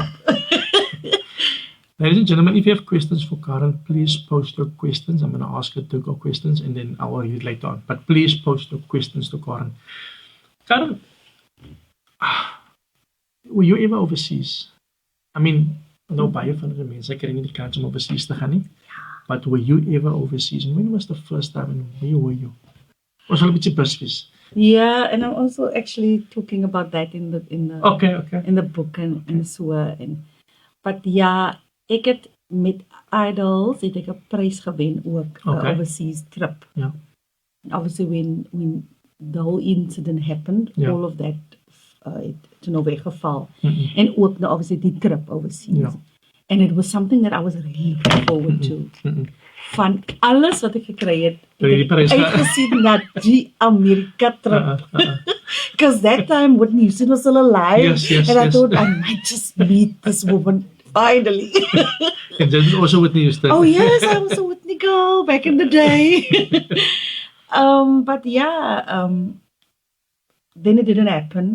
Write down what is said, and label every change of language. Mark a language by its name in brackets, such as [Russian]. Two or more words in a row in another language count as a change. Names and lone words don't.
[English] Ladies and gentlemen, if you have questions for Karin, please post your questions. I'm going to ask her to go questions and then I will read it later on. But please post your questions to Karin. Karin, were you ever overseas? I mean, [Afrikaans] no baie van die mense kry nie die kans om overseas te gaan nie. [English] But were you ever overseas? And when was the first time and where were you? [Afrikaans] Was al 'n bietjie busvis. [English] Yeah, and I'm also actually talking about that in the Okay. in the book and so and but yeah, [Afrikaans] ek het met Idols het ek 'n prys gewen ook, [English] overseas trip. Yeah. Obviously when the whole incident happened, all of that het nou weggeval. [Afrikaans] En ook nou obviously die trip overseas. [English] Yeah. And it was something that I was really looking forward to. [Afrikaans] Van alles wat ek gekry het, ek uitgesien na die Amerika trip. [English] Because that time Whitney Houston was still alive. Yes, and I thought I might just meet this woman finally. And then also Whitney Houston. Oh yes, I was a Whitney girl back in the day. But yeah, then it didn't happen.